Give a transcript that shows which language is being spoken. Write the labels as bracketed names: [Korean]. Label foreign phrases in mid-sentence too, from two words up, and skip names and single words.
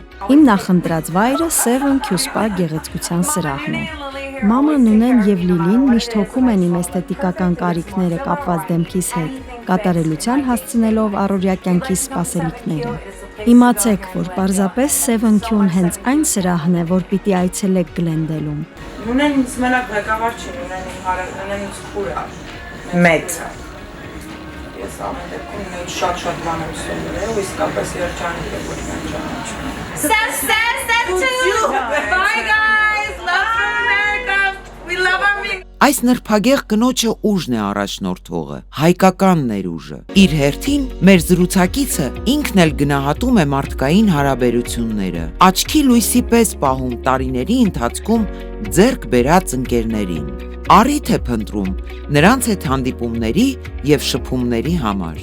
[Armenian] Իմ նախընտրած վայրը Seven Q-Spa գեղեցկության սրահն է։ Մաման Նունեն եւ Լիլին միշտ հոգում են իմ էսթետիկական կարիքները կապված դեմքիս հետ, կատարելության հասցնելով առօրյա կյանքիս սպասելիքները։ Իմացեք, որ պարզապես Seven Q-ն հենց այն սրահն է, որ պիտի այցելեք Գլենդելում։ Նունեն ինձ մենակ ղեկավար չի, Նունեն իմ հարևանն է, ինձ քուր է։ Մեծ։ Ես ամեն դեպքում ինձ շատ բան եմ սովորել, ու իսկապես երջանիկ եմ, որ ինձ ճանաչում։ [English] Bye guys, love from America. We love our [Armenian] Այս նրբագեղ կնոջը ուժն է առաջնորդողը, հայկական ներուժը։ Իր հերթին մեր զրուցակիցը ինքն էլ գնահատում է մարդկային հարաբերությունները, աչքի լույսի պես պահում տարիների ընթացքում ձեռք բերած ընկերներին։ Առիթ է փնտրում նրանց հետ հանդիպումների եւ շփումների համար։